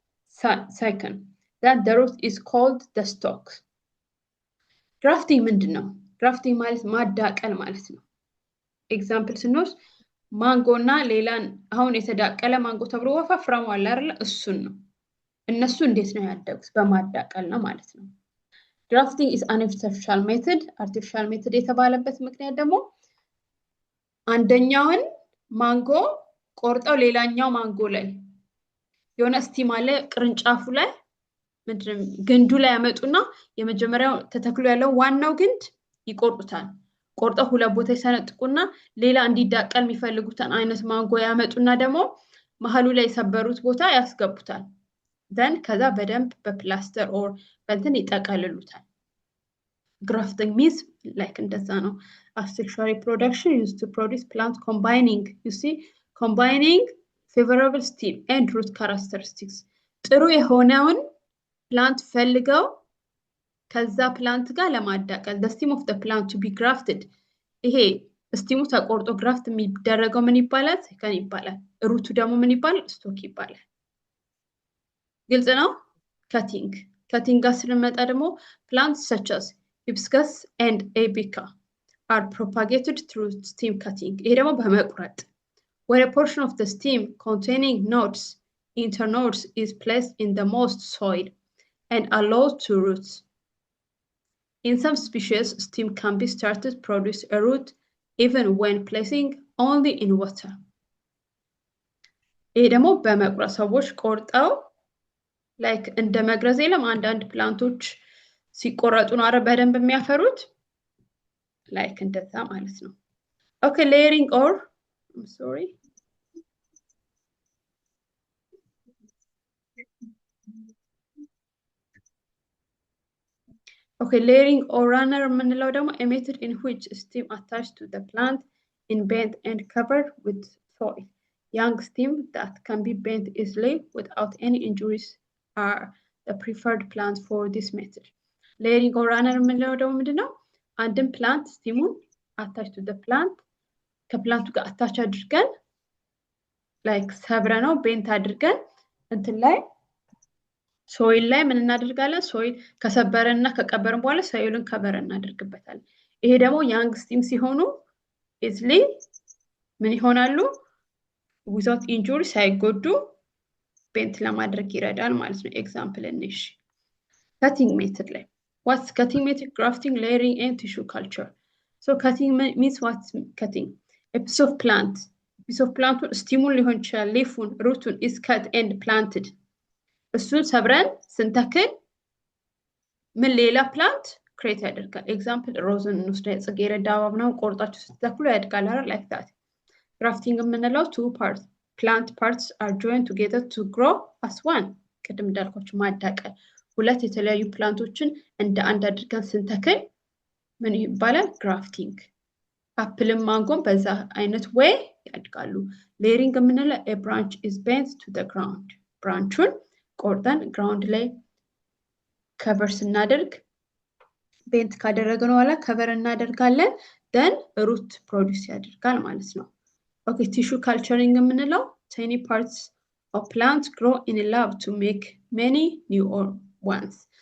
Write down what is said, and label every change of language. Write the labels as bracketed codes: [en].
[en] Second. Then the root is called the stalk. Grafting [am] ምንድነው? grafting ማለት ማዳቀል ማለት ነው። ኤግዛምፕል ስንወስድ ማንጎና ሌላን አሁን የተዳቀለ ማንጎ ተብሎ ወፋፍራም አለ አይደል? እሱን ነው። እነሱ እንዴት ነው ያደጉት? በማዳቀል ነው ማለት ነው። [en] grafting is an artificial method. [am] artificial method የተባለበት ምክንያት ደግሞ አንደኛውን ማንጎ ቆርጠው ሌላኛው ማንጎ ላይ የሆነ ስቲም አለ ቅርንጫፉ ላይ ምንድነው ግንዱ ላይ ያመጡና የመጀመሪያው ተተክሎ ያለው ዋናው ግንድ ይቆርጡታል። ቆርጠው ሁለት ቦታ ይሰነጥቁና ሌላ እንዲዳቀል የሚፈልጉትን አይነት ማንጎ ያመጡና ደግሞ መሀሉ ላይ የሰበሩት ቦታ ያስገቡታል። then ከዛ በደንብ በፕላስተር ኦር በእንትን ይጠቀልሉታል። [en] grafting means like [am] እንደዛ ነው። [en] Asexual reproduction used to produce plant combining, you see, combining favorable stem and root characteristics. [am] ጥሩ የሆነውን ፕላንት ፈልገው ከዛ ፕላንት ጋር ለማዳቀል [en] the stem of the plant to be grafted. [am] ይሄ ስቲሙ ተቆርጦ ግራፍት የሚደረገው ምን ይባላል? ሰከን ይባላል። ሩቱ ደግሞ ምን ይባላል? ስቶክ ይባላል። ግልጽ ነው? [en] cutting [am] ጋር ስንመጣ ደግሞ [en] plants such as hibiscus and apica are propagated through stem cutting. [am] ይሄ ደግሞ በመቁረጥ [en] where a portion of the stem containing nodes, internodes, is placed in the moist soil and allowed to root. In some species, stem can be started to produce a root even when placing only in water. [am] ይሄ ደግሞ በመቁረጥ ሰዎች ቆርጠው ላይክ እንደ መግረዝ የለም አንዳንድ ፕላንቶች ሲቆረጡ ነው አረ በደንብ የሚያፈሩት ላይክ እንደዛ ማለት ነው። [en] Okay, layering or I'm sorry. Okay, layering or runner [am] የምንለው ደግሞ [en] a method in which stem attached to the plant in bent and covered with soil. Young stem that can be bent easily without any injuries are the preferred plant for this method. Layering or runner [am] የምንለው ደግሞ ምንድነው? አንድን ፕላንት ስቲሙን [en] attached to the plant [am] ከፕላንቱ ጋር አታች አድርገን ላይክ ሰብረ ነው ቤንት አድርገን እንትን ላይ ሶይል ላይ ምን እናደርጋለን? ሶይል ከሰበረንና ከቀበርን በኋላ ሶይሉን ከቨር እናደርግበታለን። ይሄ ደግሞ ያንግ ስቲም ሲሆኑ ኢዝሊ ምን ይሆናሉ? [en] ዊዛውት ኢንጁሪ [am] ሳይጎዱ [en] ቤንት [am] ለማድረግ ይረዳል ማለት ነው። [en] ኤግዛምፕል እንሽ cutting method ላይ what's cutting method? Grafting, layering and tissue culture. So cutting means what's cutting? A piece of plant ስቲሙን [am] ሊሆን ይችላል [en] ሊፉን ሩቱን is cut and planted. [am] እሱን ሰብረን ስንተክል ምን ሌላ ፕላንት ክሬት ያደርጋል። ኤግዛምፕል ሮዝን እንውስድ። ጽጌረዳ አበባ ነው ቆርጣችሁ ስትተክሉ ያድጋል አይደል? [en] like that. Grafting የምንለው two parts plant parts are joined together to grow as one. [am] ቅድም እንዳልኳችሁ ማዳቀል ሁለት የተለያዩ ፕላንቶችን እንደ አንድ አድርገን ስንተክል ምን ይባላል? [en] ግራፍቲንግ። [am] አፕልም ማንጎም በዛ አይነት ወይ ያድጋሉ። [en] ሌሪንግ [am] የምንለው [en] a branch is bent to the ground. [am] ብራንቹን ቆርጠን ግራውንድ ላይ ከቨር ስናደርግ ቤንት ካደረግን በኋላ ከቨር እናደርጋለን [en] then root ፕሮዲዩስ [am] ያደርጋል ማለት ነው። [en] Okay, tissue culturing [am] የምንለው [en] tiny parts of plants grow in a lab to make many new ones.